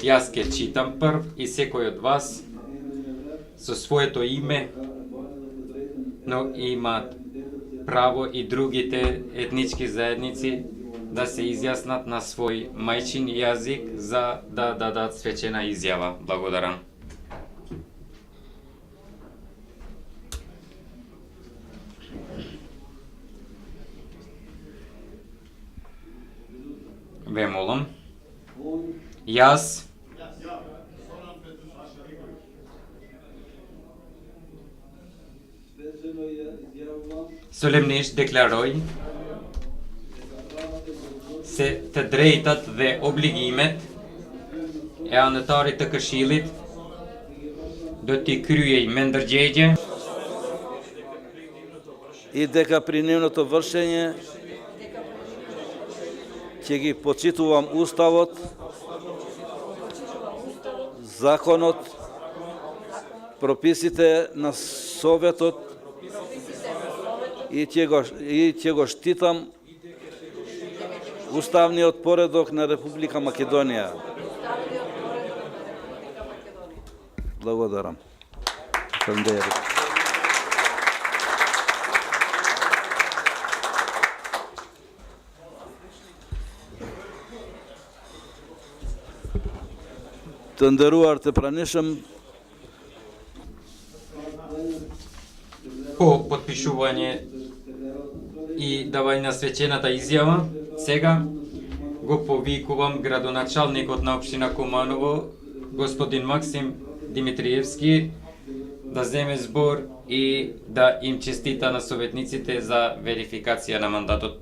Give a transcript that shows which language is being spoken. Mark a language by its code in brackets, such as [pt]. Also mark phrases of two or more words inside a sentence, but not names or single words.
[mk] Јас ке читам прв и секој од вас со своето име, но имаат право и другите етнички заедници да се изјаснат на свој мајчин јазик за да дадат свечена изјава. Благодарам. Ве молам. [sq] Јас solemnești deklaroj se të drejtat dhe obligimet e anëtarit të Këshillit do t'i kryej me ndërgjegje [mk] и дека при нивното вршење ќе ги почитувам Уставот, законот, прописите на Советот и ќе го штитам уставниот поредок на Република Македонија. Благодарам. [sq] Të nderuar të pranishëm, [mk] по подпишување и давање на свечената изјава, сега го повикувам градоначалникот на општина Куманово, господин Максим Димитриевски, да земе збор и да им честита на советниците за верификација на мандатот.